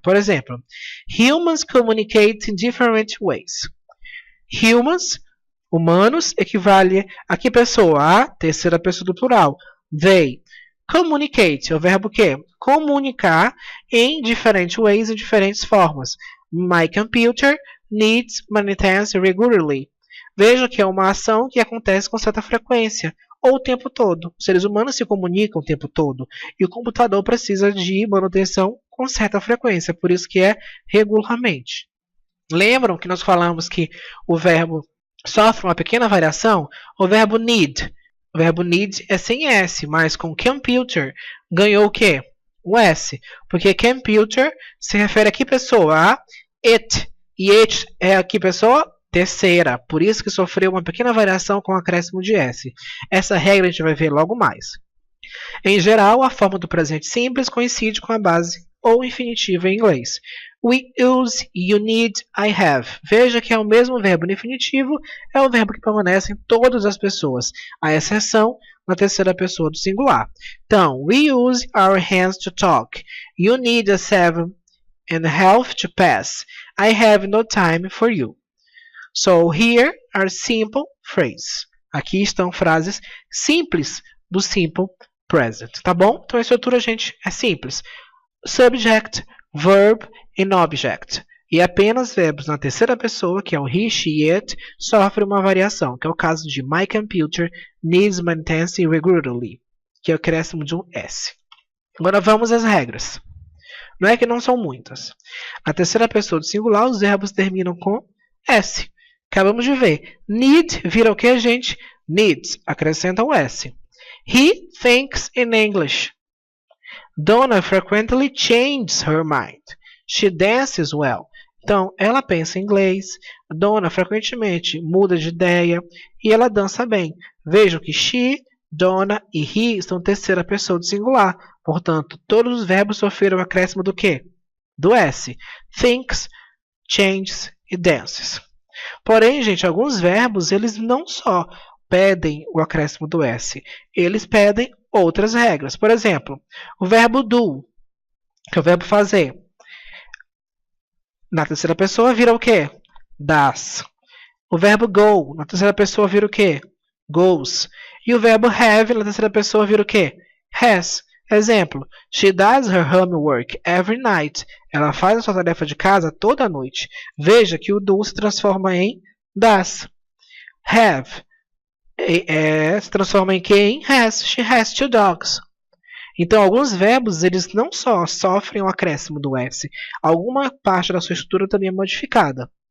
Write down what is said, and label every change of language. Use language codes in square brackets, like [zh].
[pt] Por exemplo, [en] humans communicate in different ways. [pt] Humans, humanos, equivale a que pessoa? A terceira pessoa do plural. They. Communicate é o verbo que? Comunicar em diferentes ways, em diferentes formas. [en] My computer needs maintenance regularly. [pt] Veja que é uma ação que acontece com certa frequência, ou o tempo todo. Os seres humanos se comunicam o tempo todo, e o computador precisa de manutenção com certa frequência, por isso que é regularmente. Lembram que nós falamos que o verbo sofre uma pequena variação? O verbo need. O verbo need é sem S, mas com computer ganhou o quê? O S. Porque computer se refere a que pessoa? A it. E it é a que pessoa? Terceira. Por isso que sofreu uma pequena variação com o acréscimo de S. Essa regra a gente vai ver logo mais. Em geral, a forma do presente simples coincide com a base ou infinitivo em inglês. [en] We use, you need, I have. [pt] Veja que é o mesmo verbo no infinitivo, é o verbo que permanece em todas as pessoas, à exceção na terceira pessoa do singular. [en] Então, we use our hands to talk. You need a 7.5 to pass. I have no time for you. So, here are simple phrases. [pt] Aqui estão frases simples do simple present, tá bom? Então, a estrutura, gente, é simples. Subject, verb e object. E apenas verbos na terceira pessoa, que é o he, she, it, sofrem uma variação, que é o caso de my computer needs maintenance regularly, que é o acréscimo de um S. Agora vamos às regras. Não é que não são muitas. Na terceira pessoa do singular, os verbos terminam com S. Acabamos de ver. Need vira o que, gente? Needs. Acrescenta o S. [en] He thinks in English. Donna frequently changes her mind. She dances well. [pt] Então, ela pensa em inglês. Donna frequentemente muda de ideia. E ela dança bem. Vejam que she, Donna e he são terceira pessoa do singular. Portanto, todos os verbos sofreram o acréscimo do quê? Do S. Thinks, changes e dances. Porém, gente, alguns verbos, eles não só pedem o acréscimo do S. Eles pedem outras regras. Por exemplo, o verbo do, que é o verbo fazer. Na terceira pessoa vira o quê? Das. O verbo go, na terceira pessoa vira o quê? Goes. E o verbo have, na terceira pessoa vira o quê? Has. [en] Exemplo, she does her homework every night. [pt] Ela faz a sua tarefa de casa toda noite. Veja que o do se transforma em das. Have se transforma em quem? Has. [en] She has 2 dogs. [pt] Então, alguns verbos, eles não só sofrem o acréscimo do S, alguma parte da sua estrutura também é modificada.